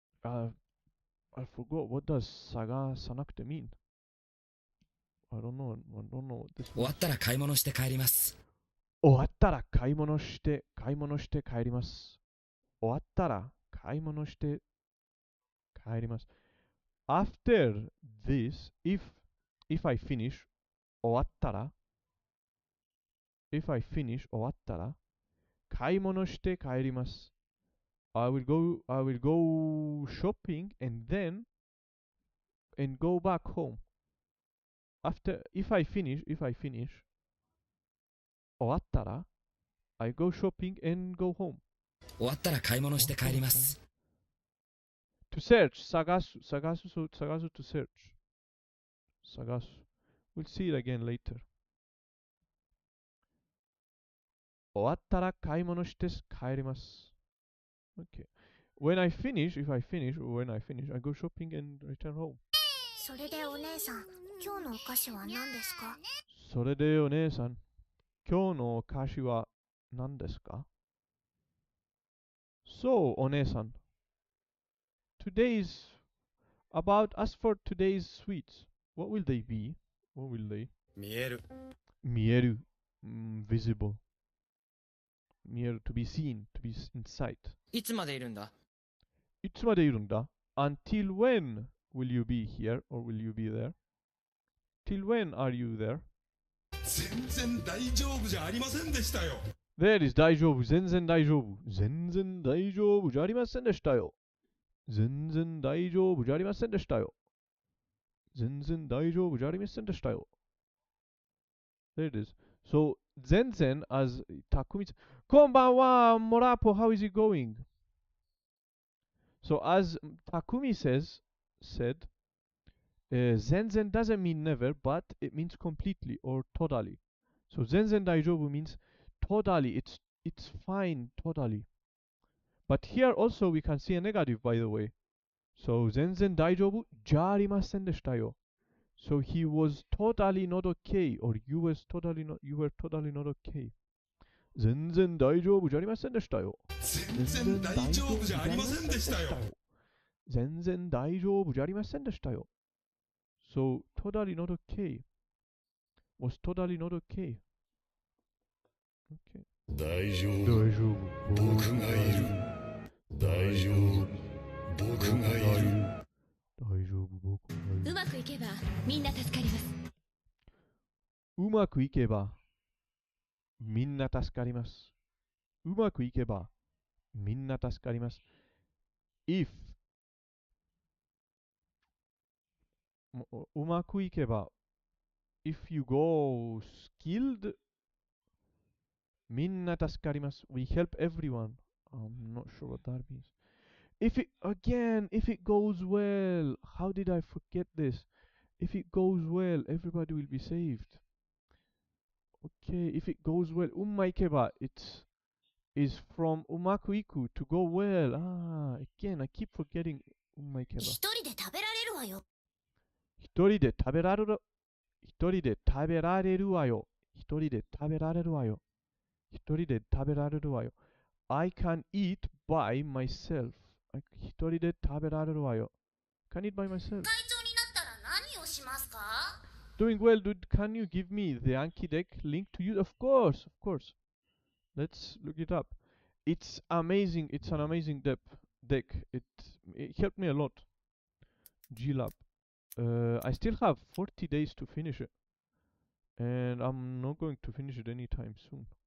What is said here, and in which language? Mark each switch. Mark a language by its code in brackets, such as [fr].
[en] I forgot what does [ja] 探さなくて [en] mean? I don't know what this [ja] 終わったら買い物して帰ります。終わったら買い物して帰ります。終わったら買い物して帰ります。 [en] After this, if I finish [ja] 終わったら [en] if I finish [ja] 終わったら買い物して帰ります。 [en] I will go shopping and go back home. If I finish [ja] 終わったら [en] I go shopping and go home. [ja] 終わったら買い物して帰ります。 [en] To search [ja] 探す [en] to search 探す We'll see it again later. [ja] 終わったら買い物して帰ります。 [en] Okay. When I finish, I go shopping and return home. [ja] それでお姉さん、今日のお菓子は何ですか？それでお姉さん、今日のお菓子は何ですか？ [en] So, お姉さん、as for today's sweets, what will they be? What will they? [ja] 見える。見える、 [en] visible. [ja] 見える [en] to be seen, to be in sight. [ja] いつまでいるんだ？いつまでいるんだ？ [en] Until when will you be here or will you be there? Till when are you there? [ja] 全然大丈夫じゃありませんでしたよ。 [en] There is [ja] 大丈夫、全然大丈夫。全然大丈夫じゃありませんでしたよ。全然大丈夫じゃありませんでしたよ。全然大丈夫じゃありませんでしたよ。 [en] There it is. So, [ja] 全然 [en] as たくみさん。 [ja] こんばんは、 [en] モラポ、how is it going? So, as Takumi said, Zenzen doesn't mean never, but it means completely or totally. So zenzen daijobu means totally, it's fine, totally. But here also we can see a negative, by the way. So zenzen daijobu ja arimasen deshita yo. So he was totally not okay, or you were totally not okay. [ja] 全然大丈夫じゃありませんでしたよ。全然大丈夫じゃありませんでしたよ。全然大丈夫じゃありませんでしたよ。 [en] So, totally not okay. Was totally not okay. Okay. [ja] 大丈夫。大丈夫。僕がいる。大丈夫。僕がいる。大丈夫、僕がいる。うまくいけばみんな助かります。うまくいけばみんな助かります。うまくいけばみんな助かります。 [en] If [ja] うまくいけば [en] If you go skilled [ja] みんな助かります。 [en] We help everyone. I'm not sure what that means. If it goes well, how did I forget this? If it goes well, everybody will be saved. Okay, if it goes well, umaikeba, it's is from umaku to go well. Again, I keep forgetting umaikeba. [ja] 一人で食べられるわよ。一人で食べられる。一人で食べられるわよ。一人で食べられるわよ。一人で食べられるわよ。 [en] I can eat by myself. [ja] 一人で食べられるわよ。 [en] Can eat by myself. [ja] 会長になったら何をしますか？ [en] Doing well, dude. Can you give me the Anki deck link to use? Of course, of course. Let's look it up. It's amazing. It's an amazing deck. It helped me a lot. G-Lab. I still have 40 days to finish it. And I'm not going to finish it anytime soon.